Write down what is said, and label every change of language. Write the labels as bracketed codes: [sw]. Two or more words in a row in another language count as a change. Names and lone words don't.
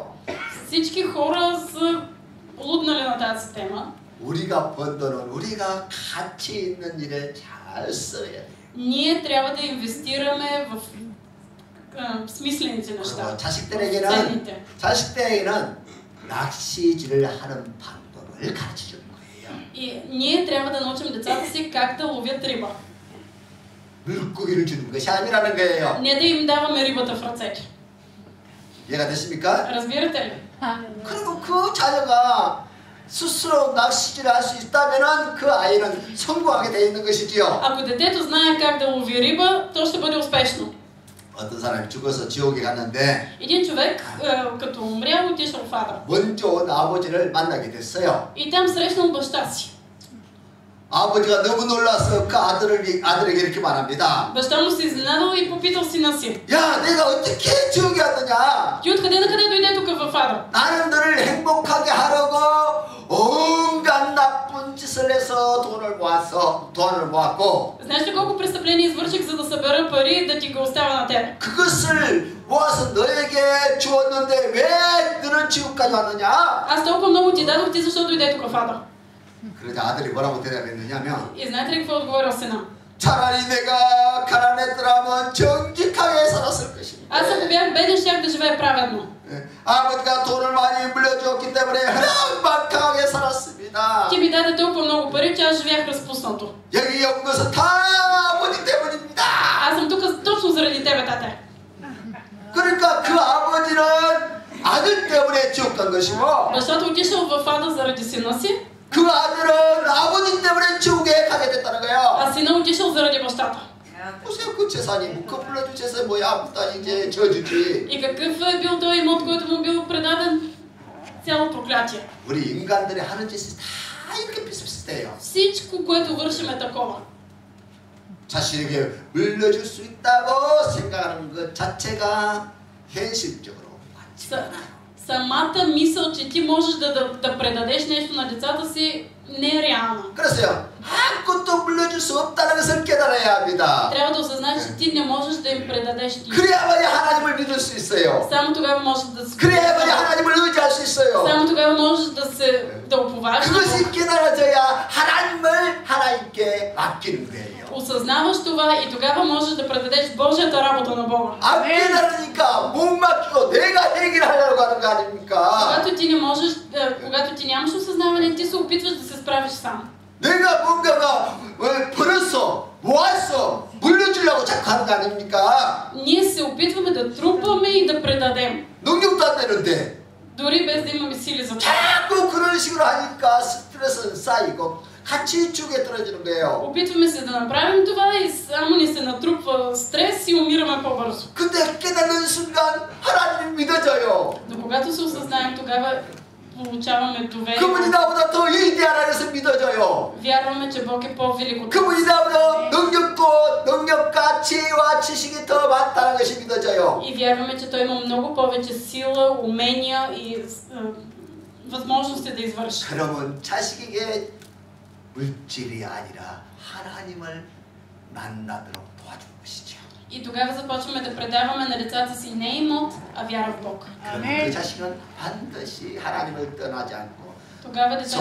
[bg] Всички хора са луднали на тази тема. [ko] 우리가 번 돈은 우리가 가치 있는 일에 잘 써야 돼요. [bg] Ние трябва да инвестираме в смислените неща. [ko] 자식들에게는 [bg] ценните. [ko] 자식들에게는 낚시질을 하는 방법을 가르쳐 주는 거예요. [bg] И ние трябва да научим децата си как да ловят риба. [ko] 물고기를 주는 것이 아니라는 거예요. [bg] Не да им даваме рибата в ръцете. [ko] 이해가 되십니까? [bg] Разбирате ли? [ko] 그리고 그 자녀가 스스로 낚시질을 할 수 있다면은 그 아이는 성공하게 돼 있는 것이지요. [bg] Ако детето знае как да лови риба, то ще бъде успешно. [ko] 어떤 사람이 죽어서 지옥에 갔는데 [bg] Един човек, като умрял, отишъл в ада. [ko] 먼저 온 아버지를 만나게 됐어요. [bg] И там срещнал баща си. [ko] 아버지가 너무 놀라서 그 아들에게 이렇게 말합니다. [bg] Баща му се изненадал и попитал сина си: [ko] 야, 내가 어떻게 지옥에 왔느냐? [bg] Ти откъде на къде дойде тук в ада? [ko] 나는 너를 행복하게 하려고 온갖 나쁜 짓을 해서 돈을 모았고 [bg] Знаеш ли колко престъпления извърших, за да събера пари и да ти го оставя на теб? [ko] 그것을 모아서 너에게 주었는데 왜 너는 지옥까지 왔느냐? [bg] Аз толкова много ти дадох, ти защо дойде тук в ада? [ko] 그러자 아들이 뭐라고 대답했느냐면 [bg] И знаете ли какво е отговорил сина? [ko] 차라리 내가 가난했더라면 정직하게 살았을 것입니다. [bg] Аз ако бях беден, щях да живея праведно. [ko] 아버지가 돈을 많이 물려주었기 때문에 흐랑박하게 살았습니다. [bg] Ти ми даде толкова много пари, че аз живях разпуснато. [ko] 여기 온 것은 다 아버지 때문입니다. [bg] Аз съм тук точно заради тебе, тате. [ko] 그러니까 그 아버지는 아들 때문에 지옥 간 것이고 [bg] Бащата отишъл в ада заради сина си, [ko] 그 아들은 아버지 때문에 지옥에 가게 됐다는 거예요. [bg] а сина отишъл заради бащата. [ko] 보세요, 그 재산이 그 불러준 재산이 뭐야? 다 이제 저주지. [bg] И какъв е бил този имот, който му бил предаден? Цяло проклятие. [ko] 우리 인간들이 하는 짓이 다 이렇게 비슷비슷해요. [bg] Всичко, което вършим е такова. [ko] 자신에게 물려줄 수 있다고 생각하는 것 자체가 현실적으로 맞지 않아요. [bg] Самата мисъл, че ти можеш да предадеш нещо на децата си, не е реална. [ko] 그래서요, 아무것도 물려줄 수 없다는 것을 깨달아야 합니다. [bg] Трябва да осъзнаеш, че ти не можеш да им предадеш нищо. [ko] 그래야만이 하나님을 믿을 수 있어요. [bg] Само тогава можеш да се... [ko] 그래야만이 하나님을 의지할 수 있어요. [bg] Само тогава можеш да уповаш. [ko] 그것이 깨달아져야 하나님을 하나님께 맡기는 거예요. [bg] Осъзнаваш това и тогава можеш да предадеш Божията работа на Бога. [ko] 안 깨달으니까 못 맡기고 내가 해결하려고 하는 거 아닙니까? [bg] Когато ти не можеш, когато ти нямаш осъзнаване, ти се опитваш да се справиш сам. [ko] 내가 뭔가가 벌었어, 모았어, 물려주려고 자꾸 하는 거 아닙니까? [bg] Ние се опитваме да трупаме и да предадем. [ko] 능력도 안 되는데 [bg] Дори без да имаме сили за това. [ko] 자꾸 그런 식으로 하니까 스트레스는 쌓이고 같이 죽에 떨어지는 거예요. [bg] Опитваме се да направим това и само ни се натрупва стрес и умираме по-бързо. [ko] 근데 깨닫는 순간 하나님 믿어져요. [bg] Но когато се осъзнаем, тогава получаваме доверие. [ko] 그분이 나보다 더 위대하다 해서 믿어져요. [bg] Вярваме, че Бог е по-велик от [ko] 그분이 나보다 능력과 지혜와 지식이 더 많다는 것이 믿어져요. [bg] И вярваме, че Той има много повече сила, умения и възможности да извърши. [ko] 그러면 자식에게 물질이 아니라 하나님을 만나도록 도와주는 것이죠. [bg] И тогава започваме да предаваме на децата си не имот, а вяра в Бог. [ko] 그 자식은 반드시 하나님을 떠나지 않고 [bg] Тогава децата